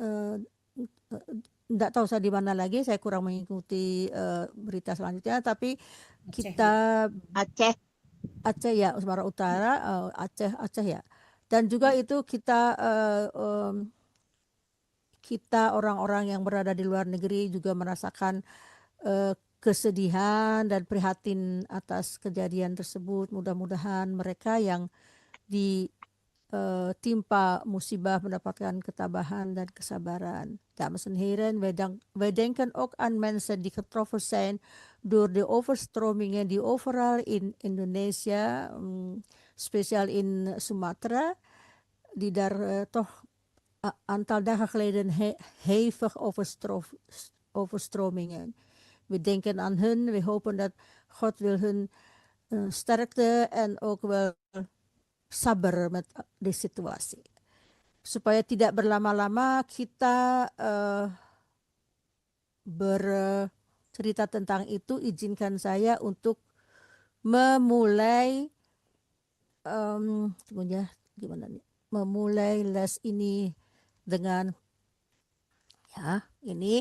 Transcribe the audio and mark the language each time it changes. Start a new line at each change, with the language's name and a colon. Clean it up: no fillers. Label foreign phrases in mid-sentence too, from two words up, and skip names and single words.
Indonesian: tidak tahu saya di mana lagi, saya kurang mengikuti berita selanjutnya, tapi kita Aceh ya, Sumatera Utara, Aceh ya, dan juga itu kita orang-orang yang berada di luar negeri juga merasakan kesedihan dan prihatin atas kejadian tersebut. Mudah-mudahan mereka yang ditimpa musibah mendapatkan ketabahan dan kesabaran.
Dutch: Dames en heren, wij denken ook aan mensen die getroffen zijn door de overstromingen die overal in Indonesia, speciaal in Sumatera, die daar toch aantal dagen geleden hevig overstromingen. We denken aan hun, we hopen dat God wil hun sterkte en ook wel sabar met de situatie.
Indonesian: Supaya tidak berlama-lama kita bercerita tentang itu, izinkan saya untuk memulai memulai les ini dengan ini.